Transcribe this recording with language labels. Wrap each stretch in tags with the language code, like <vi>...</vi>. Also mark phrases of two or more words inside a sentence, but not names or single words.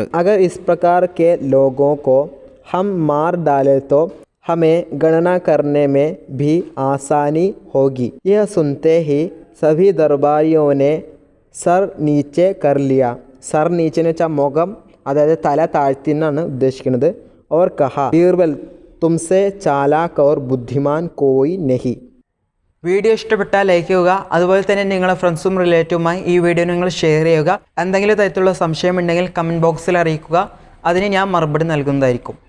<hi>अगर इस प्रकार के लोगों को हम मार डालें तो हमें गणना करने में भी आसानी होगी। यह सुनते ही सभी दरबारियों ने सर नीचे कर लिया. सर नीचे</hi> <ml>എന്ന് വെച്ചാൽ മുഖം, അതായത് തല താഴ്ത്തി എന്നാണ് ഉദ്ദേശിക്കുന്നത്.</ml> <hi>और कहा, बीरबल तुमसे चालाक और बुद्धिमान कोई नहीं.</hi> <ml>വീഡിയോ ഇഷ്ടപ്പെട്ടാൽ ലൈക്ക് ചെയ്യുക. അതുപോലെ തന്നെ നിങ്ങളുടെ ഫ്രണ്ട്സും റിലേറ്റീവുമായി ഈ വീഡിയോ നിങ്ങൾ ഷെയർ ചെയ്യുക. എന്തെങ്കിലും തരത്തിലുള്ള സംശയമുണ്ടെങ്കിൽ</ml> <en>comment box</en> <ml>അറിയിക്കുക. അതിന് ഞാൻ മറുപടി നൽകുന്നതായിരിക്കും.</ml>